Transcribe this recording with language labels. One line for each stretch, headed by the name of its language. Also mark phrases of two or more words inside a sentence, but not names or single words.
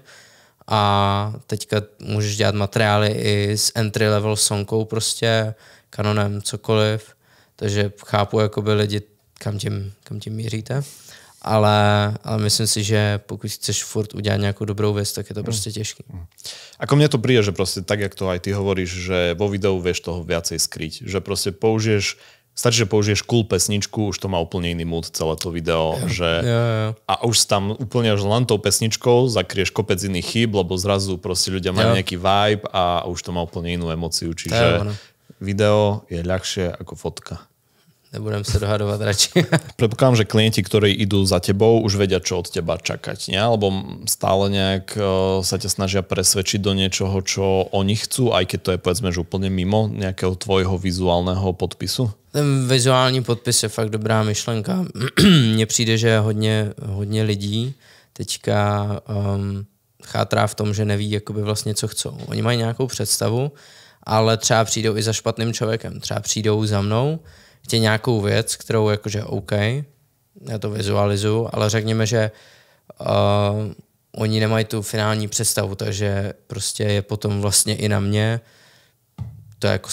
Czech: A teďka můžeš dělat materiály i s
English: entry level
Czech: sonkou prostě, Canonem, cokoliv. Takže chápu jakoby lidi, kam tím míříte. Ale myslím si, že pokud chceš furt udělat nějakou dobrou věc, tak je to prostě těžký.
Slovak: Ako mne to príde, že proste tak, jak to aj ty hovoríš, že vo videu vieš toho viacej skryť. Že proste stačí, že použiješ cool pesničku, už to má úplne iný mood celé to video.
Czech: Jo.
Slovak: A už tam úplne len tou pesničkou zakrieš kopec iných chýb, lebo zrazu proste ľudia majú nejaký vibe a už to má úplne inú emóciu. Čiže video je ľahšie ako fotka. Nebudem sa dohadovať radšej. Predpokladám, že klienti, ktorí idú za tebou, už vedia, čo od teba čakať, nie? Alebo stále nejak sa ťa snažia presvedčiť do niečoho, čo oni chcú, aj keď to je, povedzme, že úplne mimo nejakého tvojho vizuálneho podpisu?
Czech: Ten vizuální podpis je fakt dobrá myšlenka. Mně přijde, že hodně lidí teďka chátrá v tom, že neví jakoby vlastně, co chcou. Oni mají nějakou představu, ale třeba přijdou i za špatným člověkem. Třeba přijdou za mnou, chtějí nějakou věc, kterou jakože OK, já to vizualizuju, ale řekněme, že oni nemají tu finální představu, takže prostě je potom vlastně i na mě to jako